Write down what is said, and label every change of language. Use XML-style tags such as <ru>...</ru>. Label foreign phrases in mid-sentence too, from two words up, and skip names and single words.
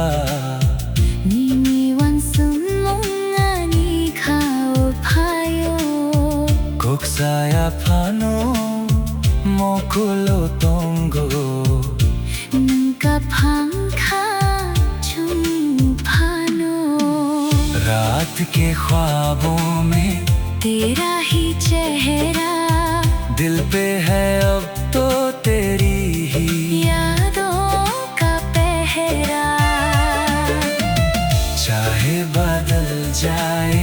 <trk>Ni wan sum mong ani khao phayo kok saya phano mokulo tongo nang ka phang kha chung phano।</trk> <hi>रात के ख्वाबों में तेरा ही चेहरा दिल पे है अब तो तेरी ही यादों का पहरा। चाहे बदल जाए</hi>